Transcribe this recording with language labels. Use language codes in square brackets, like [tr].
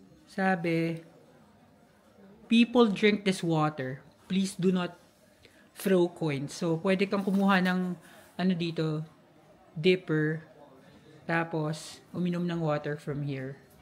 [en] Sabi, people drink this water. Please do not throw coins. [tl] So, pwede kang kumuha ng ano dito, dipper. Tapos, uminom ng [en] water from here.